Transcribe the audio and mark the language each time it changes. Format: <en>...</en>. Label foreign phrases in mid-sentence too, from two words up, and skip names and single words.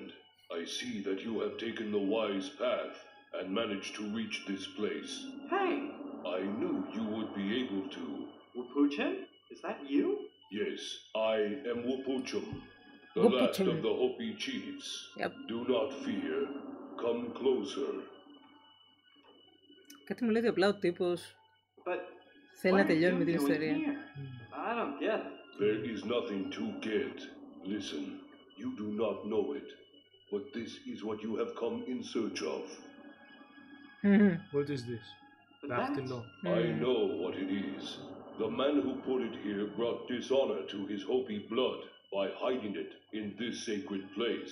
<en>I see that you have taken the wise path and managed to reach this place. Hey! I knew you would be able to. Wapuchin? Is that you? Yes, I am Wapuchum, the last of the Hopi chiefs. Yep. Do not fear. Come closer.</en> <el>Κάτι μου λέει ότι απλά ο τύπος θέλει να τελειώνει με την ιστορία.</el> <en>I don't get it. There is nothing to get. Listen, you do not know it, but this is what you have come in search of. What is this? I know what it is. The man who put it here brought dishonor to his Hopi blood by hiding it in this sacred place.</en>